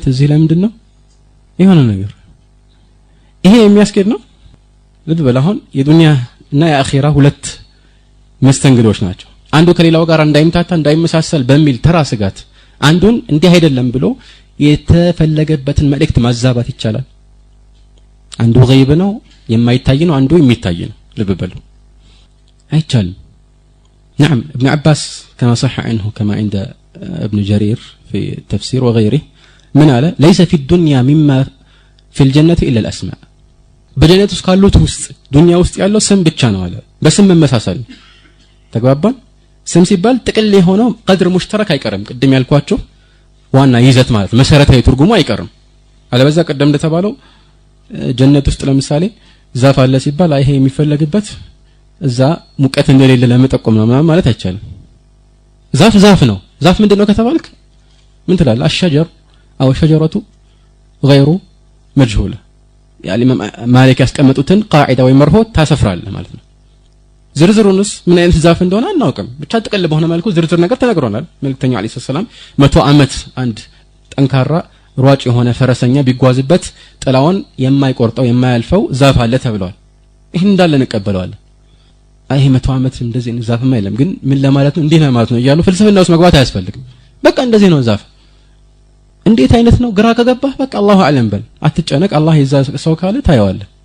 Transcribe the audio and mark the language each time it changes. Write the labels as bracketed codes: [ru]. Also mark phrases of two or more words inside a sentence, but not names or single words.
[am] እዚህ ላይ ምንድነው የሆነ ነገር ይሄ የሚያስኬድ ነው ልብ በል አሁን የዱንያ እና የአኺራ ሁለት መስተንግዶች ናቸው አንዱ ከሌላው ጋር እንዳይምታታ እንዳይመሳሰል በሚል ተራ ስጋት አንዱን እንዲህ አይደለም ብሎ የተፈለገበትን መልእክት ማዛባት ይቻላል አንዱ غيب ነው የማይታይ ነው አንዱ የሚታይ ነው ልብ በሉ አይቻልም [ar] نعم ابن عباس كما صح عنه كما عند ابن جرير في التفسير وغيره من قال ليس في الدنيا مما في الجنة إلا الأسماء بجنة اسكالوت [am] ውስጥ ዱንያ ውስጥ ያለው ስም ብቻ ነው አለ በስም መመሳሰል ተግባባን ስም ሲባል ጥቅል የሆነው [ar] قدر مشترك [am] አይቀርም ቅድም ያልኳችሁ ዋና ይዘት ማለት መሰረታዊ ትርጉሙ አይቀርም አለበዛ ቀደም እንደተባለው ጀነት ውስጥ ለምሳሌ ዛፍ አለ ሲባል ይሄ የሚፈለግበት እዛ ሙቀት እንደሌለ ለመጠቆም ነው ማለት አይቻልም ዛፍ ነው ዛፍ ምንድነው ከተባልክ ምን ትላለህ [ar] الأشجار أو الشجرة غير مجهوله يعني [am] ማሊክ ያስቀመጡትን ቃዒዳ ወይ መርሆ ታሰፍራለህ ማለት ነው ዝርዝሩንስ ምን አይነት ዛፍ እንደሆነ አናውቅም ብቻ ጥቅል በሆነ መልኩ ዝርዝር ነገር ተነግሮናል መልእክተኛው አለይሂ ሰላም 100 አመት አንድ ጠንካራ ሯጭ የሆነ ፈረሰኛ ቢጓዝበት ጥላውን የማይቆርጠው የማያልፈው ዛፍ አለ ተብሏል ይሄን እንዳለ እንቀበለዋለን አይ 100 አመት እንደዚህ ዛፍማ የለም ግን ምን ለማለት ነው እንዴት ነው ማለት ነው ይያሉ ፍልስፍና ውስጥ መግባት አያስፈልግም በቃ እንደዚህ ነው ዛፍ እንዴት አይነት ነው ግራ ከገባህ በቃ [ar] الله أعلم [am] በል አትጨነቅ አላህ ይዛ ሰው ካለ ታየዋለህ